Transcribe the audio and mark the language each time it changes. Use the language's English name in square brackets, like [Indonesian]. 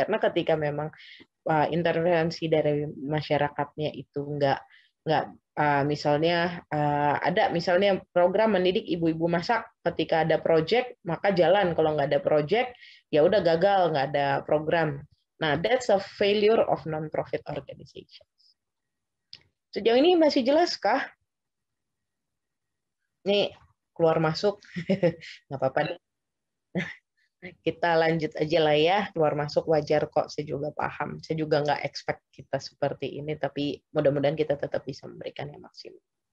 [Indonesian] Karena ketika memang intervensi dari masyarakatnya itu nggak misalnya ada misalnya program mendidik ibu-ibu masak, ketika ada project maka jalan, kalau nggak ada project ya udah gagal, nggak ada program. [English] Nah, that's a failure of non-profit organizations. [Indonesian] Sejauh ini masih jelas kah? Nih keluar masuk nggak apa-apa deh. Kita lanjut aja lah ya, keluar masuk wajar kok, saya juga paham. Saya juga nggak expect kita seperti ini, tapi mudah-mudahan kita tetap bisa memberikan yang maksimal.